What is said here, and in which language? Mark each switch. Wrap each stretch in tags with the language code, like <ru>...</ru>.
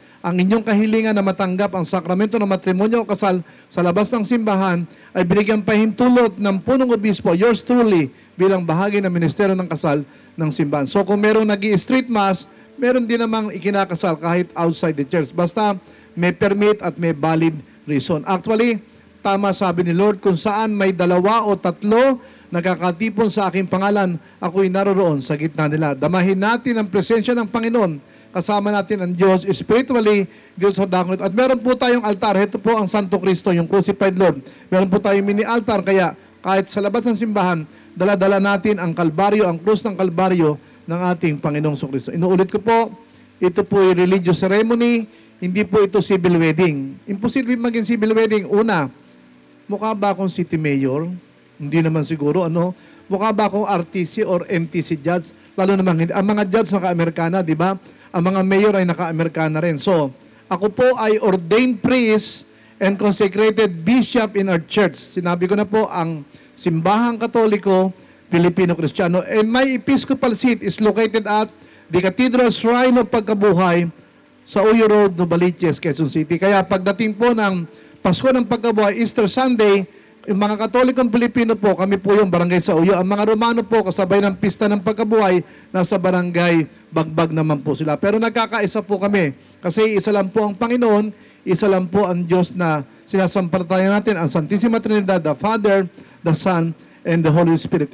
<tl>Ang inyong kahilingan na matanggap ang sakramento ng matrimonyo o kasal sa labas ng simbahan ay binigyan pahintulot ng punong obispo,</tl> <en>yours truly,</en> <tl>bilang bahagi ng ministeryo ng kasal ng simbahan. So kung merong nag-i-street mass, meron din namang ikinakasal kahit</tl> <en>outside the church.</en> <tl>Basta may permit at may valid reason. Actually, tama sabi ni Lord, kung saan may 2 o 3 nagkakatipon sa aking pangalan, ako'y naroroon sa gitna nila. Damahin natin ang presensya ng Panginoon. Kasama natin ang Diyos spiritually dito sa dakong ito. At meron po tayong altar. Ito po ang Santo Cristo, yung</tl> <en>crucified Lord.</en> <tl>Meron po tayong mini altar. Kaya kahit sa labas ng simbahan, dala-dala natin ang Kalbaryo, ang krus ng Kalbaryo ng ating Panginoong Kristo. Inuulit ko po, ito po ay religious ceremony, hindi po ito civil wedding. Imposible maging civil wedding. Una, mukha ba akong city mayor? Hindi naman siguro. Ano? Mukha ba akong RTC or MTC judge? Lalo naman, ang mga judge naka-Amerikana, di ba? Ang mga mayor ay naka-Amerikana rin. So, ako po ay</tl> <en>ordained priest and consecrated bishop in our church.</en> <tl>Sinabi ko na po, ang Simbahang Katoliko, Filipino-Kristiyano.</tl> <en>And my episcopal seat is located at the Cathedral Shrine of Pagkabuhay sa Uyo Road, Novaliches, Quezon City.</en> <tl>Kaya pagdating po ng Pasko ng Pagkabuhay, Easter Sunday, yung mga Katolikong Pilipino po, kami po yung barangay sa Uyo. Ang mga Romano po, kasabay ng Pista ng Pagkabuhay, nasa barangay Bagbag naman po sila. Pero nagkakaisa po kami. Kasi isa lang po ang Panginoon, isa lang po ang Diyos na sinasampalatayan natin, ang Santissima Trinidad,</tl> <en>the Father, the Son, and the Holy Spirit.</en>